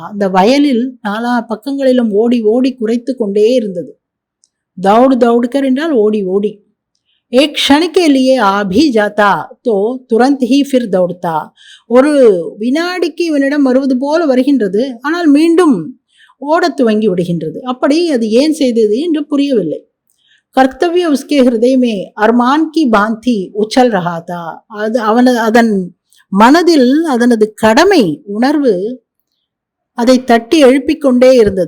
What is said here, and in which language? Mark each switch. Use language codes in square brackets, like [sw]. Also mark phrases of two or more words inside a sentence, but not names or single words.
[ta] அந்த வயலில் நாலா பக்கங்களிலும் ஓடி ஓடி குறைத்து கொண்டே இருந்தது. [hi] दौड़ दौड़ कर [ta] என்றால் ஓடி ஓடி. [hi] एक क्षण के लिए आ भी जाता तो तुरंत ही फिर दौड़ता. [ta] ஒரு வினாடிக்கு இவனிடம் வருவது போல வருகின்றது, ஆனால் மீண்டும் ஓடத் துவங்கி விடுகின்றது. அப்படி அது ஏன் செய்தது என்று புரியவில்லை. [hi] कर्तव्य उसके हृदय में अरमान की भांति उछल रहा था. [ta] அது அதன் மனதில் அதனது கடமை உணர்வு அதை தட்டி எழுப்பிக் கொண்டே இருந்தது.